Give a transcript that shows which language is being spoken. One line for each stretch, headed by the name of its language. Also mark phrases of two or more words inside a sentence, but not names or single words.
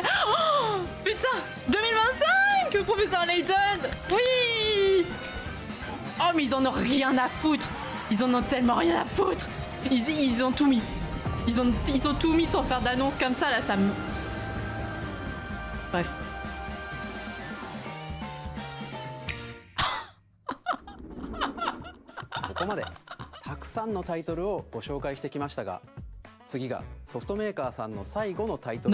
French: Oh, putain, 2025, professeur Layton. Oui. Oh, mais ils en ont rien à foutre. Ils en ont tellement rien à foutre. Ils ont tout mis. Ils ont tout mis sans faire d'annonce comme ça, là, ça me... Bref.
Japanese: ここまでたくさんのタイトルをご紹介してきましたが、次がソフトメーカーさんの最後のタイトル。